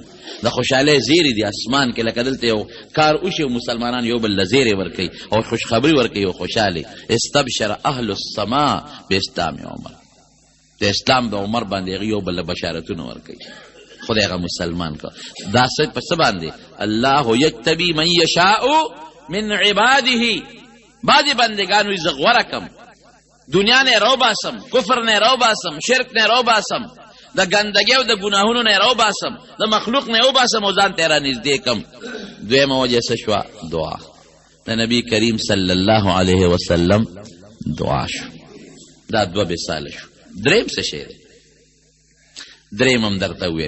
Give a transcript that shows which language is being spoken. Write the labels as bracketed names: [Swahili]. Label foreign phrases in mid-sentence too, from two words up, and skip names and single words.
[Pashto] د خوشحالۍ زیری دی اسمان کې، لکه دلته یو کار وشي او مسلمانان یو بل له زیری ورکوي او خوشخبری ورکوي او خوشحالي. [Arabic] استبشر اهل السماء باسلام عمر، [Pashto] د اسلام د عمر باندې یو بل له بشارتونه ورکوي. خدای هغه مسلمان کا. دا څه په څه باندې؟ [Arabic] الله یجتبی من یشاء من عباده. [Pashto] بعضې بندګانو یې زه غوره کم، دنیا نه رو باسم، کفر نه رو باسم، شرک نه رو باسم، د ګندګۍ او د ګناهونو نه رو باسم، د مخلوق نه وباسم او ځان ته را نږدې کم. دویمه وجه څه شوه؟ دعا. د نبی کریم [Arabic] صلی الله علیه وسلم [Pashto] دعا شو. دا دوه مثاله شو. دریم څه شی دی؟ دریم هم درته وویم.